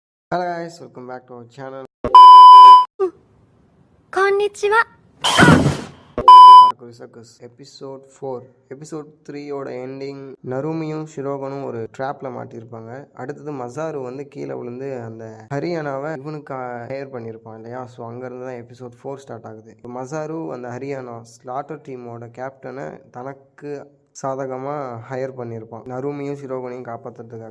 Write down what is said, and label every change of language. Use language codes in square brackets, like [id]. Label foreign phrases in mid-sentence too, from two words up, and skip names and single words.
[en] Hello guys, welcome back to our channel. [ja] こんにちは。 [en] episode 4 episode 3 [ta] ஓட எண்டிங் நருமியும் ஷிரோகனும் ஒரு ட்ராப்ல மாட்டியிருப்பாங்க. அடுத்தது மசாரு வந்து கீழே விழுந்து அந்த ஹரியானாவை இவனுக்கு ஹையர் பண்ணியிருப்பான் இல்லையா. ஸோ அங்கேருந்து தான் [en] episode 4 start [ta] ஆகுது. மசாரு அந்த ஹரியானா ஸ்லாட்டர் டீமோட கேப்டனை தனக்கு சாதகமாக ஹையர் பண்ணியிருப்பான் நருமியும் ஷிரோகனையும் காப்பாற்றுறதுக்காக.